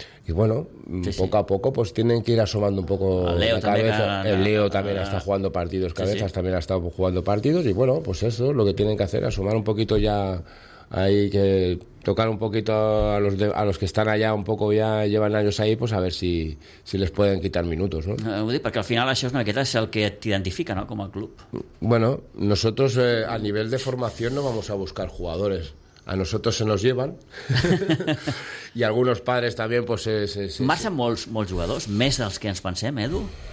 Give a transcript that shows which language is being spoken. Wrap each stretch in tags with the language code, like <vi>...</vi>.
<es>Y bueno, sí, poco sí. a poco, pues tienen que ir asomando un poco la cabeza. El Leo también está jugando partidos, cabezas sí, sí. también ha estado jugando partidos. Y bueno, pues eso, lo que tienen que hacer, asomar un poquito ya. Hay que tocar un poquito a los que están allá un poco ya llevan años ahí, pues a ver si les pueden quitar minutos, ¿no?</es> <ca>Vull dir, perquè al final això és una miqueta el que t'identifica, ¿no?, com a club.</ca> <es>Bueno, nosotros a nivel de formación no vamos a buscar jugadores. A nosotros se nos llevan. Y algunos padres también, pues sí.</es> <ca>Marxen molts jugadors, més dels que ens pensem, Edu.</ca>